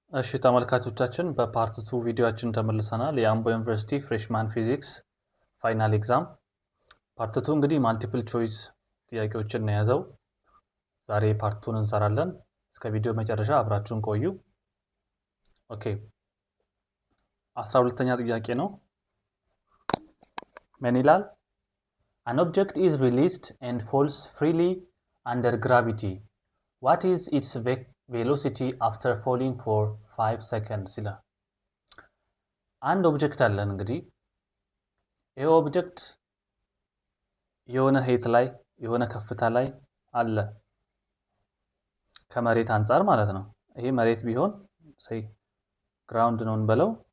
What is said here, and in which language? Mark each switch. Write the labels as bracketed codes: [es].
[am] እሺ ተመልካቾቻችን በፓርት 2 ቪዲዮአችን ተመልሰናል። የአምቦ ዩኒቨርሲቲ ፍሬሽማን ፊዚክስ ፋይናል ኤግዛም ፓርት 2 እንግዲህ ማልቲፕል ቾይስ ጥያቄዎችን ነው የያዘው። ዛሬ ፓርት 2 እንሰራለን። እስከ ቪዲዮ መጨረሻ አብራችሁን ቆዩ። ኦኬ 12ኛ ጥያቄ ነው። ምን ይላል? [en] An object is released and falls freely under gravity. What is its velocity after falling for 5 seconds? [am] ይላል። አንድ ኦብጀክት አለን እንግዲህ ይሄ ኦብጀክት የሆነ ሄት ላይ የሆነ ከፍታ ላይ አለ ከመሬት አንፃር ማለት ነው። ይሄ መሬት ቢሆን ሰይ ግራውንድ ነው እንበለው።